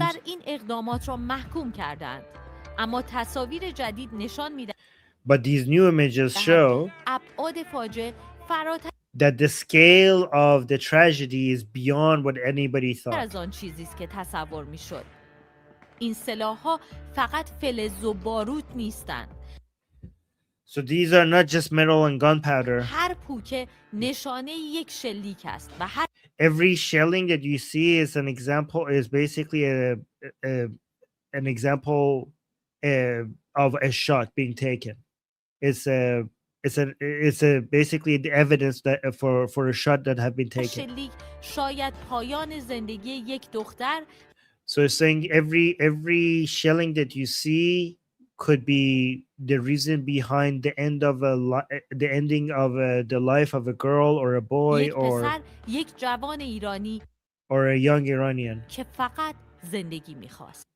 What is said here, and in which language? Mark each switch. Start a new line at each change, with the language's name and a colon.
Persian: در این اقدامات را محکوم کردند. اما تصاویر جدید نشان می‌دهد
English: But these new images show
Persian: ابعاد فاجعه فراتر
English: that the scale of the tragedy is beyond what anybody thought.
Persian: از آن چیزی است که تصور می‌شد. این سلاح‌ها فقط فلز و باروت نیستند.
English: So these are not just metal and gunpowder.
Persian: هر پوکه نشانه یک شلیک است و هر
English: Every shelling that you see is an example is basically an example of a shot being taken. It's basically the evidence that for a shot that have been taken.
Persian: شلیک شاید پایان زندگی یک دختر.
English: So it's saying every shelling that you see could be the reason behind the ending of the life of a girl or a boy
Persian: یک جوان ایرانی
English: or a young Iranian
Persian: که فقط زندگی می‌خواست.